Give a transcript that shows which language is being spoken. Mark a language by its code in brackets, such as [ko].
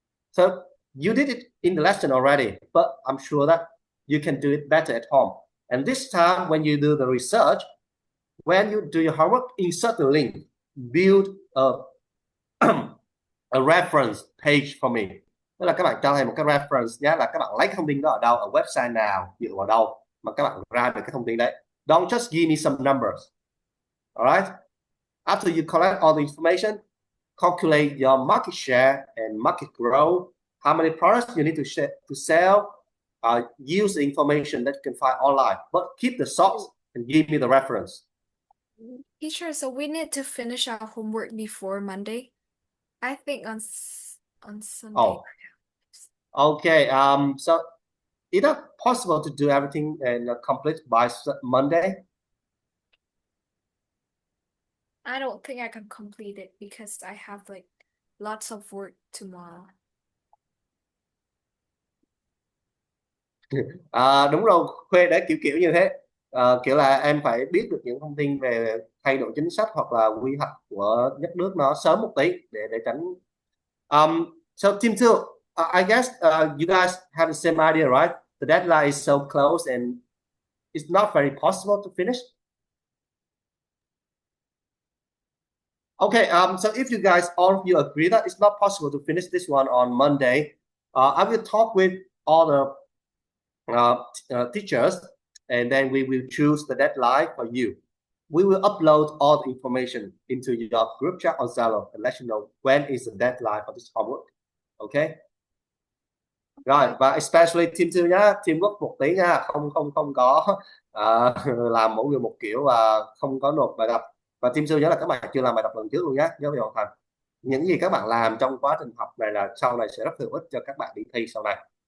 [en] So you did it in the lesson already, but I'm sure that you can do it better at home. And this time, when you do the research, when you do your homework, insert the link, build a reference page for me. [vi] Tức là các bạn cho thầy một cái reference nhé, là các bạn lấy cái thông tin đó ở đâu, ở website nào, dựa vào đâu mà các bạn ra được cái thông tin đấy. [en] Don't just give me some numbers. Alright? After you collect all the information, calculate your market share and market growth, how many products you need to sell, use the information that you can find online, but keep the source and give me the reference. Teacher, so we need to finish our homework before Monday. I think on Sunday. Oh, okay. So is that possible to do everything and complete by Monday? I don't think I can complete it because I have like lots of work tomorrow. [vi] Đúng rồi, Khuê đã kiểu như thế. Kiểu là em phải biết được những thông tin về thay đổi chính sách hoặc là quy hoạch của đất nước nó sớm một tí để tránh. [en] So team 2, I guess you guys have the same idea, right? The deadline is so close and it's not very possible to finish. Okay, so if you guys, all of you agree that it's not possible to finish this one on Monday, I will talk with all the teachers, and then we will choose the deadline for you. We will upload all the information into your group chat on Zalo and let you know when is the deadline for this homework. Okay. [vi] Rồi, và especially team 2 nhá, teamwork một tí nha, không có làm mỗi người một kiểu và không có nộp bài tập. Và team 2 nhớ là các bạn chưa làm bài tập lần trước luôn nhé, nhớ phải hoàn thành. Những gì các bạn làm trong quá trình học này là sau này sẽ rất hữu ích cho các bạn đi thi sau này.